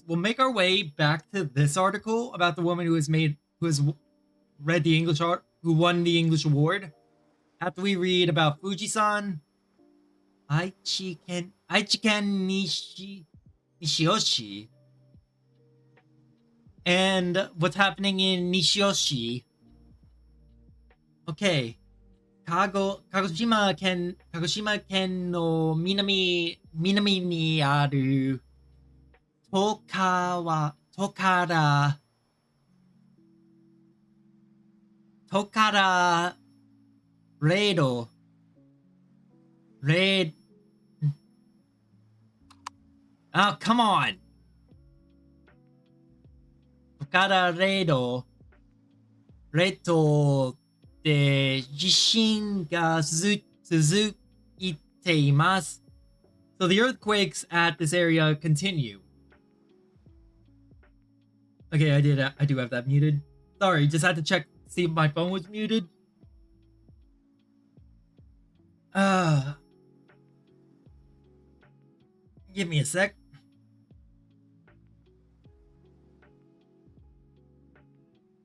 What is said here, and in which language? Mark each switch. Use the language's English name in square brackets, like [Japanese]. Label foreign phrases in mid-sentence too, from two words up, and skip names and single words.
[English] We'll make our way back to this article about the woman who has read the English art, who won the English award. After we read about Fujisan, Aichiken Nishioshi, and what's happening in Nishioshi. [Japanese] Okay. 鹿児島県の南にあるトカラレード [English] Oh, come on! [Japanese] トカラレードで地震が続いています。 [English] So the earthquakes at this area continue. Okay, I do have that muted. Sorry, just had to check, see if my phone was muted. Give me a sec.